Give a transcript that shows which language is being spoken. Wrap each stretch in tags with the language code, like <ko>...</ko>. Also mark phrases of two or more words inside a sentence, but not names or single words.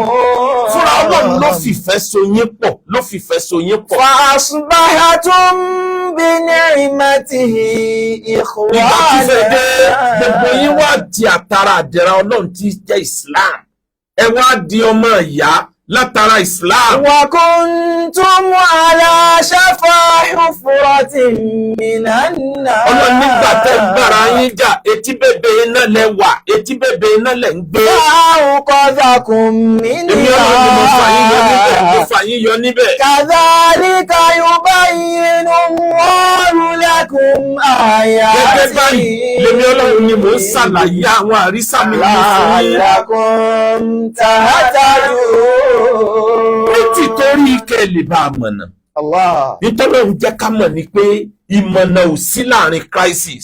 <yo>fúnra ọlọ́run ló fìfẹ́ so yín pọ̀ ló fìfẹ́ so yín pọ̀.</yo> <ar>فأصبحتم بنعمته إخوانا.</ar> <yo>ìgbà tí fẹ́ dé gbogbo yín wá di àtàrà àdẹ̀rà ọlọ́run tí jẹ́ Islam ẹ wá di ọmọ ìyá látara Islam.</yo> <ar>وكنتم على شفا حفرة من النار.</ar> <yo>ọlọ́run nígbà tẹ́ ń gbára yín jà etí bèbè iná lẹ wà etí bèbè iná lẹ ń gbé.</yo> <ar>فأنقذكم منها.</ar> <yo>èmi ọlọ́run ni mo fà yín yọ níbẹ̀.</yo> <ar>كذلك يبين الله لكم آياته.</ar> <yo>gẹ́gẹ́ báyìí lèmi ọlọ́run ni mò ń ṣàlàyé àwọn àrísà mi fún yín.</yo> <ar>لعلكم تهتدون.</ar> <yo>ní tìtorí kẹ́ lè bá a mọ̀nà. Allah. nítorí òun jẹ́ ká mọ̀ ní pé ìmọ̀nà ò sí láàrin crisis.</yo>